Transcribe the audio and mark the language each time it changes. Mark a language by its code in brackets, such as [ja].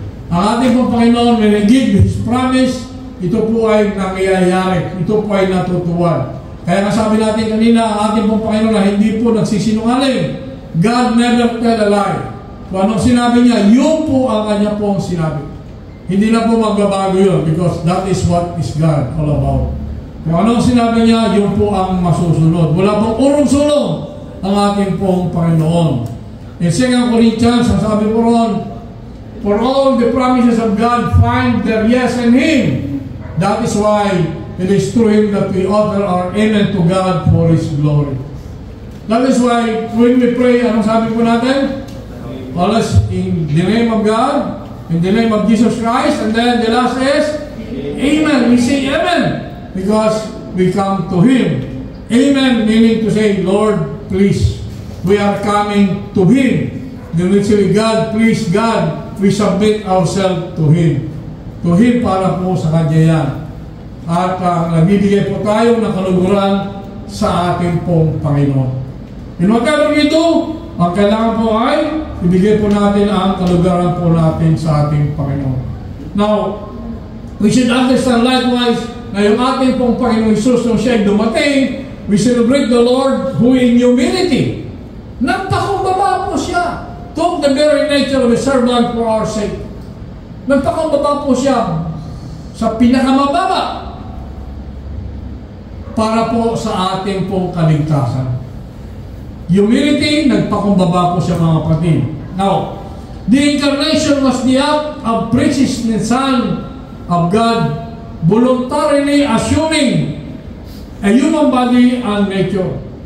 [tl] Ang ating pong Panginoon, [en] when He give His promise, [tl] ito po ay nangyayari. Ito po ay natutuwan. Kaya nga sabi natin kanina, ang ating pong Panginoon na hindi po nagsisinungaling. [en] God never tell a lie. [tl] Kung anong sinabi niya, yun po ang kanya pong sinabi. Hindi na po magbabago yun [en] because that is what is God all about. [tl] Kung anong sinabi niya, yun po ang masusunod. Wala pong urong-sulong ang ating pong Panginoon. [en] In 2 Corinthians, [tl] ang sabi po ron, [en] for all the promises of God find their yes in Him. That is why it is through Him that we offer our amen to God for His glory. That is why when we pray, [tl] anong sabi po natin? [en] Always in the name of God, in the name of Jesus Christ, and then the last is amen. We say amen because we come to Him. Amen meaning to say, Lord, please, we are coming to Him. Then we say, God, please, God, we submit ourselves to Him. To Him [tl] para po sa Kanya yan. At nagbibigay po tayo ng kaluguran sa ating pong Panginoon. [en] In whatever we do, [tl] ang kailangan po ay ibigay po natin ang kaluguran po natin sa ating Panginoon. [en] Now, we should understand likewise [tl] na yung ating pong Panginoon Jesus nung siya dumating, [en] we celebrate the Lord who in humility, [tl] nagpakumbaba po siya, [en] took the very nature of a servant for our sake. [tl] Nagpakumbaba po siya sa pinakamababa para po sa ating pong kaligtasan. Humility, nagpakumbaba po siya, mga kapatid. [en] Now, the incarnation was the act of preaching the Son of God, voluntarily assuming a human body and nature.